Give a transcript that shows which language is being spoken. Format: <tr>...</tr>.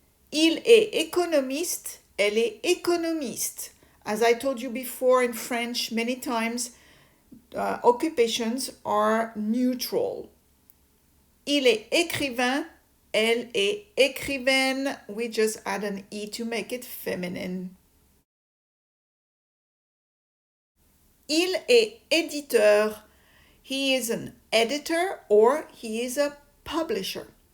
<fr>Il est économiste, elle est économiste.</fr> <en>As I told you before in French many times, occupations are neutral.</en> <fr>Il est écrivain, elle est écrivaine.</fr> <en>We just add an E to make it feminine.</en> <fr>Il est éditeur.</fr> <en>He is an editor or he is a publisher.</en>